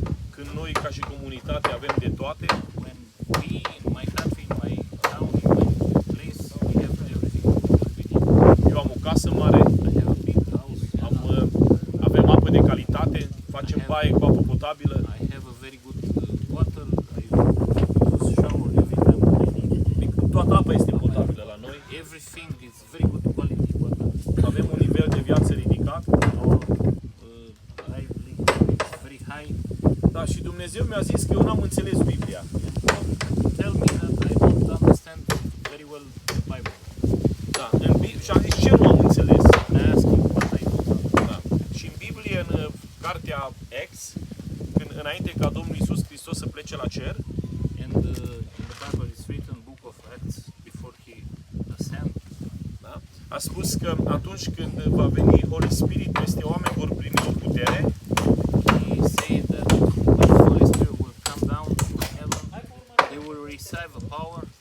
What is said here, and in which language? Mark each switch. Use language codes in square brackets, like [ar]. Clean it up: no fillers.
[ro] când noi ca și comunitate avem de toate, [en] when we in my country, in my town, in my place, we have everything we need. [ro] eu am o casă mare, [en] I have a big house. [ro] avem apă de calitate, facem baie cu apă potabilă, [en] I have a very good water. I use shower every time when I need. [ro] toată apa este potabilă la noi, [en] Everything is very good quality water. [ro] avem un nivel de viață ridicat, [en] Our livelihood is very high. [ro] da, și Dumnezeu mi-a zis că eu n-am înțeles Biblia. [en] And God tell me that I don't understand very well the Bible. [ro] Da, și am zis, ce nu am înțeles? [en] And I ask him what I don't understand. [ro] Da. Și în Biblie, în cartea Acts, când înainte ca Domnul Iisus Hristos să plece la cer, [en] And in the Bible it's written book of Acts before he ascend. [ro] da, a spus că atunci când va veni [en] Holy Spirit [ro] peste oameni, vor primi o putere [en] He said that when the Holy Spirit will come down from heaven, they will receive a power